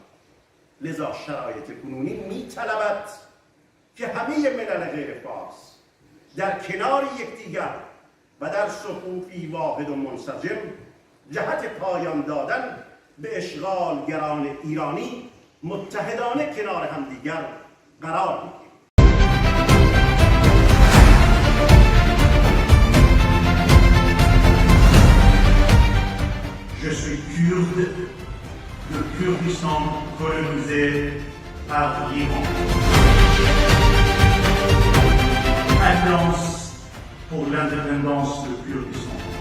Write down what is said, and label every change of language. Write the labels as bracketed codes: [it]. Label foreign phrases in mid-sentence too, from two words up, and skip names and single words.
[fa] لذا شرایط کنونی می طلبد که همه ملل غیر فارس در کنار یکدیگر و در صفوفی واحد و منسجم جهت پایان دادن به اشغالگران ایرانی متحدانه کنار همدیگر قرار می‌گیریم. [fr] Je suis kurde, le Kurdistan colonisé par l'Iran. Influence pour l'indépendance du Kurdistan.